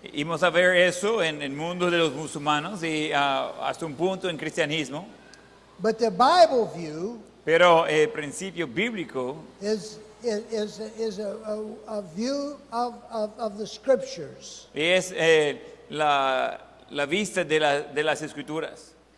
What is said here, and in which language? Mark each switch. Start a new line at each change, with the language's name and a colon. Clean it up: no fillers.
Spanish: Vamos a ver eso en el mundo de los musulmanes y hasta un punto en cristianismo.
English: but the Bible view
Spanish: Pero el principio bíblico
English: is a view of the Scriptures
Spanish: es la vista de las escrituras.